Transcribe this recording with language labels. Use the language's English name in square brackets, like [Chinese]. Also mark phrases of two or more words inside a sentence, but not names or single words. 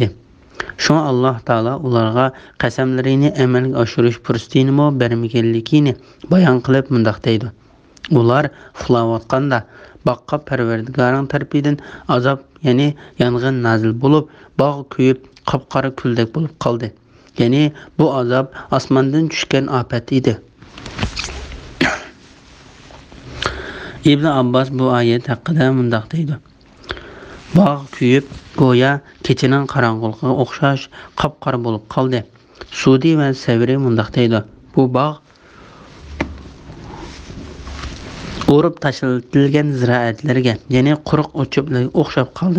[Uzbek] Şuna Allah Taala ularga qasamlarini amalga oshirish fursatini bermaganligini bayon qilib mundaq deydi. Ular uxlayotganda boqqa Parvardigoring tarafidan azob, ya'ni yong'in nozil bo'lib, bog' kuyib, qop-qora kuldek bo'lib qoldi. Ya'ni bu azob osmondan tushgan ofat edi. İbn Abbas bu ayet haqida mundaq deydi. Bog' kuyib, go'yo kechining qorong'uligiga o'xshash qop-qora bo'lib qoldi. Sudi va Savri mundaq deydi. Bu bog' o'rib tashlatilgan ziroatlarga, ya'ni quruq o'chiblarga o'xshab qoldi.